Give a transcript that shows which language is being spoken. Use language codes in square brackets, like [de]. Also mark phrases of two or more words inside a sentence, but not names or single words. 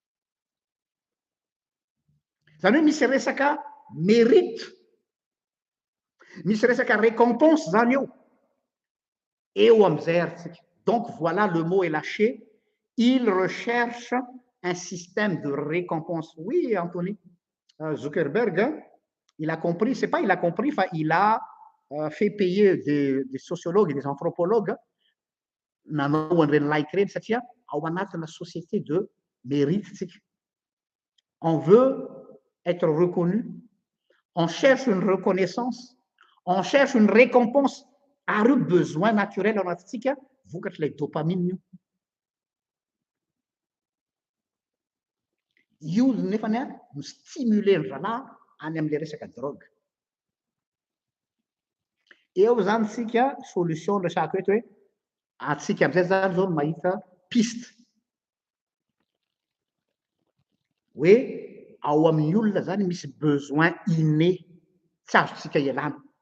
[mg] zany hoe misy resaka mérite misy resaka récompense zany eo am'izay aritsika [fr] donc voilà le mot est lâché il recherche un système de récompense oui Anthony Zuckerberg il a compris c'est pas il a compris enfin il a fait payer des sociologues et des anthropologues [mg] nanao an'ireny like reny satria ao anatina [fr] société de mérite [mg] tsika [fr] on veut être reconnu on cherche une reconnaissance on cherche une récompense [mg] ary besoin naturel ao anatintsika vokatry lay dopamine io nefany no stimuler ny zalahy any am'le resaka drogue eo zany tsika solution resako eto hoe atsika am'izay zany zao no mahita piste hoe ao amin'ny olona zany misy besoin inné tsy azotsika ialana